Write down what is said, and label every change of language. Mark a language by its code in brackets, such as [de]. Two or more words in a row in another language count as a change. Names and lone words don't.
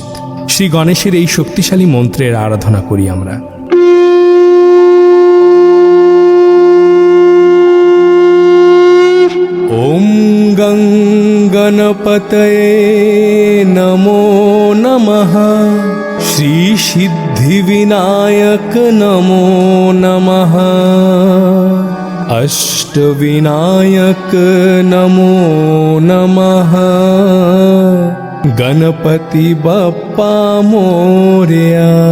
[bn] শ্রী গণেশের এই শক্তিশালী মন্ত্রের আরাধনা করি আমরা। [sa] ওম গং গণপতয়ে নমো নমঃ। শ্রী সিদ্ধিবিনায়ক নমো নমঃ। অষ্টবিনায়ক নমো নমঃ। [mr] गणपती बाप्पा मोरया।